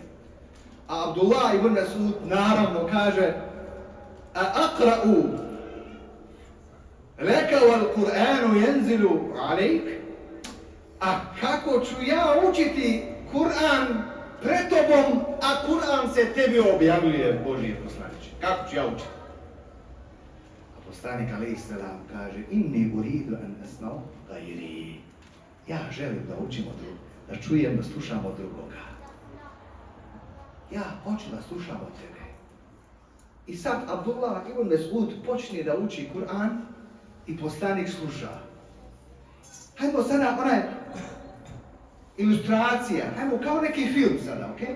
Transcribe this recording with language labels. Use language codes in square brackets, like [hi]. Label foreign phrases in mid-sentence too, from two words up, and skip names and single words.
[bs] A Abdullah ibn Mas'ud naravno kaže, [ar] أأقرأ لك والقرآن ينزل عليك, [bs] a kako ću ja učiti Kur'an pred tobom, a Kur'an se tebi objavljuje, Božije poslaniče. Kako ću ja učiti? A poslanik [ar] عليه السلام [bs] kaže, [ar] إني أريد أن أسمع غيري. [bs] Ja želim da učim od drugog, da čujem, da slušam od drugoga. Ja hoću da slušam od tebe. I sad Abdullah ibn Mas'ud počne da uči Kur'an i poslanik sluša. Hajmo sada ilustracija, hajmo kao neki film sada, ok?